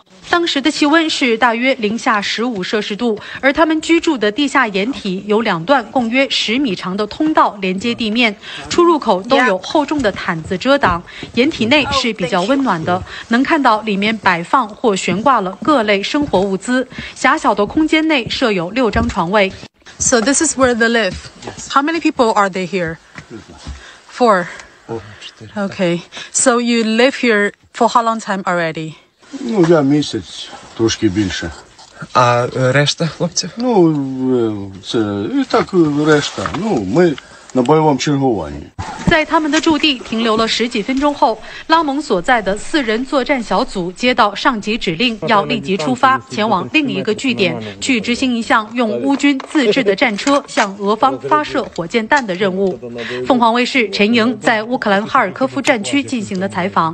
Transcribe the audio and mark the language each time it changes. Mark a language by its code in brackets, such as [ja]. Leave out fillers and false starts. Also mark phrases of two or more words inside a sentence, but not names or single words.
[zh] 当时的气温是大约-15摄氏度，而他们居住的地下掩体有2段共约10米长的通道连接地面，出入口都有厚重的毯子遮挡。掩体内是比较温暖的，能看到里面摆放或悬挂了各类生活物资。狭小的空间内设有6张床位。 [en] So this is where they live. Yes. How many people are they here? 4. Okay. So you live here for how long time already? [uk] Ну, я місяць, трошки більше. А решта хлопців? Ну, це і так решта. Ну, ми на бойовому чергуванні. [zh] 在他们的驻地停留了10几分钟后，拉蒙所在的4人作战小组接到上级指令，要立即出发前往另一个据点，去执行一项用乌军自制的战车向俄方发射火箭弹的任务。凤凰卫视陈莹在乌克兰哈尔科夫战区进行的采访。